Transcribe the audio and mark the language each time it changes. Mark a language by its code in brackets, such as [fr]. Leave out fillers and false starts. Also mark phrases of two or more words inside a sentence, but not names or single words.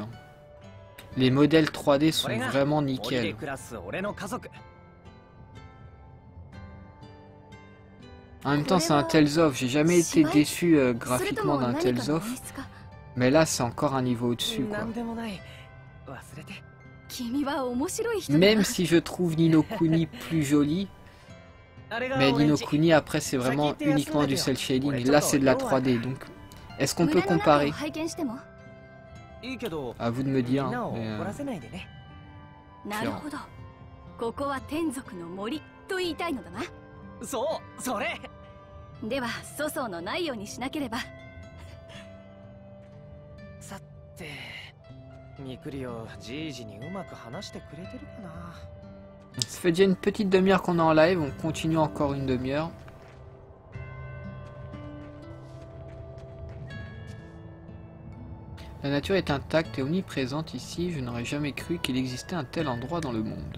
[fr] Les modèles 3D sont [ja] これが [fr] vraiment [ja] 森で [fr] nickel. [ja] 暮らす俺の家族。 [fr] En même temps, c'est un Tales of. J'ai jamais été déçu graphiquement d'un Tales of. Mais là, c'est encore un niveau au-dessus, quoi. [ja] なんでもない。忘れて。君は面白い人だな。 [fr] Même si je trouve Nino Kuni plus joli, [ja] あれが [fr] mais [ja] 俺ん [fr] Nino [ja] ち。 [fr] Kuni après c'est vraiment uniquement du [en] cel shading. [fr] Là, c'est de la 3D. Donc, est-ce qu'on peut [ja] 胸の中を [fr] comparer? [ja] 拝見しても。いいけど、 [fr] À vous de me [ja] み [fr] dire. [ja] んなを [fr] Mais, [ja] 怒らせないでね。なるほど。ここは天族の森と言いたいのだな。そう、それ。では粗相のないようにしなければ。さて、ミクリオじいじにうまく話してくれてるかな。 [fr] ça fait déjà une petite demi-heure qu'on est en live. On continue encore une demi-heure. La nature est intacte et omniprésente ici. Je n'aurais jamais cru qu'il existait un tel endroit dans le monde.